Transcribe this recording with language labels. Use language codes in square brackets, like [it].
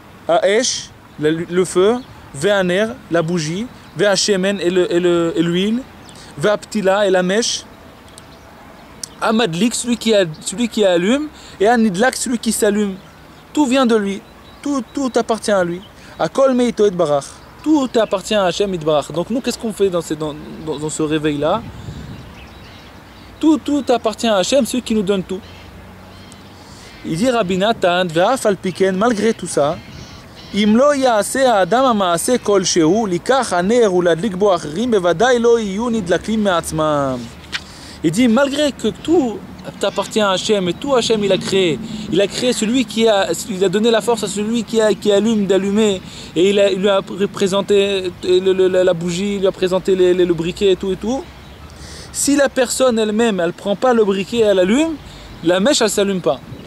[fr] Aesh, le feu, ve'aner, la bougie, ve'ashemen et l'huile, ve'aptila et la mèche, amadlik, celui qui allume, et anidlak, celui qui s'allume. Tout vient de lui, tout appartient à lui. [he] Akol meito et barach. [fr] Tout appartient à Hachem Yitbarach. Donc nous, qu'est-ce qu'on fait dans ce réveil-là? Tout appartient à Hachem, celui qui nous donne tout. Il dit Rabbi Nathan, [he] ve'af al piken, [fr] malgré tout ça, [he] אם לא יעשה האדם המעשה כלשהו, לקח הנר ולהדליק בו אחרים, בוודאי לא יהיו נדלקים מעצמם. [fr] Il dit, malgré que tout t'appartient à Hachem, et tout Hachem il a créé celui il a donné la force à celui qui allume d'allumer, et il lui a présenté la bougie, il lui a présenté le briquet et tout. Si la personne elle-même, elle prend pas le briquet et elle allume, la mèche elle s'allume pas.